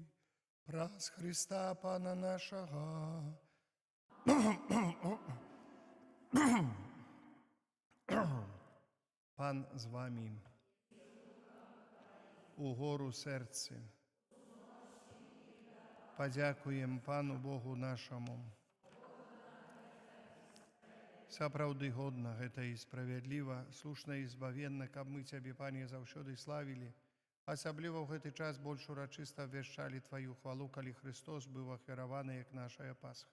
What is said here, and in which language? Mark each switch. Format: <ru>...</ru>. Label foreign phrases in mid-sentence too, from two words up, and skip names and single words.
<be>Праз Христа Пана нашего. Пан з вами. Угору серце. Подякуем Пану Богу нашему. Сапраўды годна, гэта і справядліва, слушна і збавенна, каб мы Цябе, Пане, заўсёды славілі, асабліва ў гэты час больш урачыста абвяшчалі Тваю хвалу, калі Христос быў ахвяраваны, як нашая Пасха.</be>